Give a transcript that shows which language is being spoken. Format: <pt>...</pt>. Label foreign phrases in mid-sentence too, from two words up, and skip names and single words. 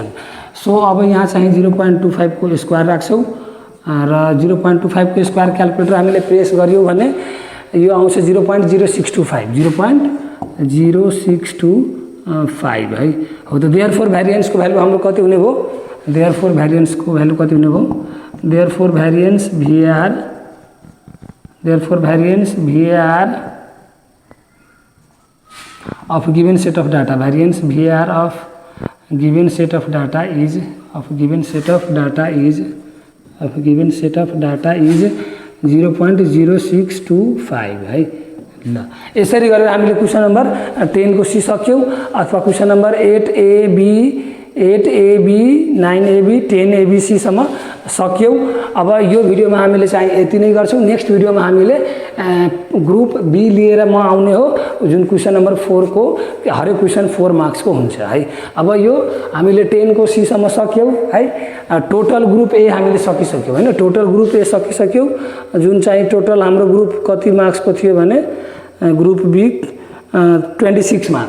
<ne>सो अब यहाँ चाहिँ 0.25 को स्क्वायर राख्छौँ र 0.25 को स्क्वायर क्याल्कुलेटर हामीले प्रेस गर्यौँ भने यो आउँछ 0.0625 है। हो त</ne> <en>therefore varianceको value</en> <ne>हाम्रो कति हुने भयो</ne> <en>therefore varianceको value</en> <ne>कति हुने भयो</ne> <en>therefore variance VAR of given set of data, variance VAR of given set of data is 0.0625</en> <ne>है। ल यसरी गरेर हामीले</ne> <en>question number</en> <ne>10 को सी सक्यौं अथवा</ne> <en>question number</en> <ne>8AB 9AB 10ABC सम्म सक्यौं। अब यो भिडियोमा हामीले चाहिँ यति नै गर्छौं।</ne> <en>next videoमा</en> <ne>हामीले</ne> <en>group B</en> <ne>लिएर म आउने हो, जुन</ne> <en>question number</en> <ne>4 को हरेक क्वेसन 4 मार्क्स को हुन्छ है। अब यो हामीले 10 को सी सम्म सक्यौं है।</ne> <en>total group A</en> <ne>हामीले सकिसक्यौं हैन।</ne> <en>total group A</en> <ne>सकिसक्यौं, जुन चाहिँ टोटल हाम्रो ग्रुप कति मार्क्स को थियो भने</ne> <en>group B</en> <ne>26 मार्क्स।</ne>